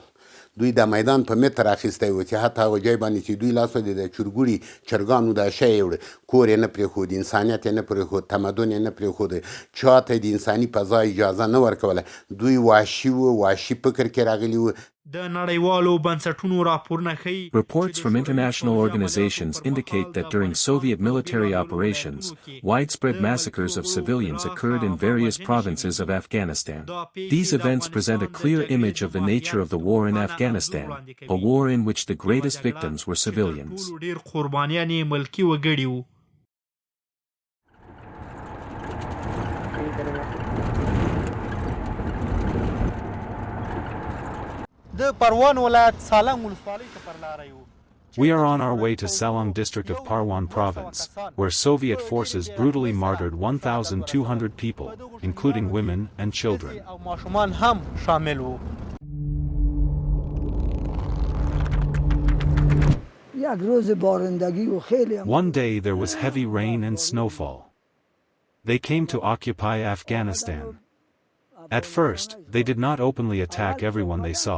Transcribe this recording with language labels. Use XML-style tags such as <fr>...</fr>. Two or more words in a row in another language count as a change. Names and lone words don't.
<ps>دوی د میدان په متر اخیستی و چې حتی هغه ځای باندې چې دوی لاس د چرګوړي چرګانو دا شی وړه کور یې نه پرېښود، انسانیت یې نه پرېښود، تمدن یې نه پرېښود، چا ته د انساني فضا اجازه نه ورکوله. دوی وحشي وو، وحشي فکر کې راغلي وو. د نړیوالو بنسټونو راپورونه ښیي</ps> <en>Reports from international organizations indicate that during Soviet military operations, widespread massacres of civilians occurred in various provinces of Afghanistan. These events present a clear image of the nature of the war in Afghanistan, a war in which the greatest victims were civilians.</en> <ps>ډېر قربانیان یې ملکي وګړي وو. د پروان ولایت سالنګ ولسوالۍ ته پر لاره یو.</ps> <en>We are on our way to Salang district of Parwan province, where Soviet forces brutally martyred 1,200 people, including women and children.</en> <ps>او ماشومان هم شامل وو.</ps> <en>One day there was heavy rain and snowfall. They came to occupy Afghanistan. At first, they did not openly attack everyone they saw.</en>